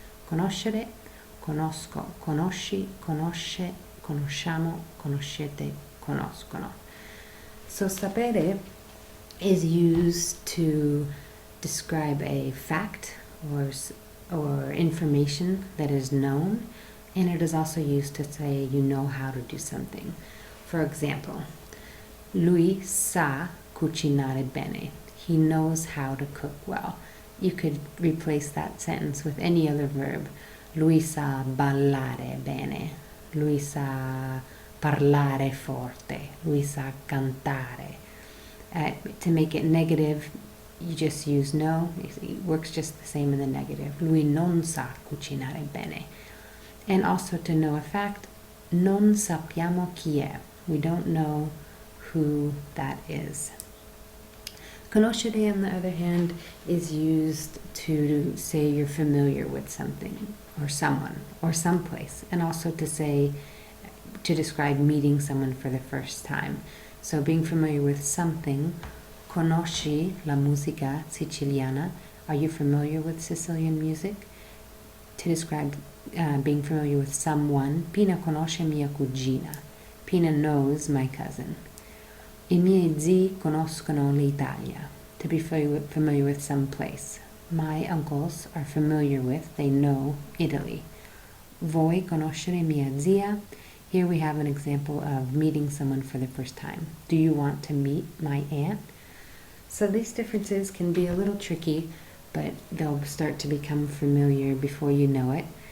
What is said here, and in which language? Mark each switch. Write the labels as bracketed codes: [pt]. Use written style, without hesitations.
[it] Conoscere, conosco, conosci, conosce, conosciamo, conoscete, conoscono. [en] So sapere is used to describe a fact or information that is known. And it is also used to say you know how to do something. For example, [it] lui sa cucinare bene. [en] He knows how to cook well. You could replace that sentence with any other verb. [it] Lui sa ballare bene. Lui sa parlare forte. Lui sa cantare. [en] To make it negative, you just use no. It works just the same in the negative. [it] Lui non sa cucinare bene. [en] And also to know a fact, [it] non sappiamo chi è. [en] We don't know who that is. Conoscere, on the other hand, is used to say you're familiar with something or someone or someplace, and also to say, to describe meeting someone for the first time. So being familiar with something, [it] conosci la musica siciliana? [en] Are you familiar with Sicilian music? To describe being familiar with someone, [it] Pina conosce mia cugina. [en] Pina knows my cousin. [it] I miei zii conoscono l'Italia. [en] To be familiar with some place. My uncles are familiar with, they know, Italy. [it] Voi conoscere mia zia? [en] Here we have an example of meeting someone for the first time. Do you want to meet my aunt? So these differences can be a little tricky, but they'll start to become familiar before you know it.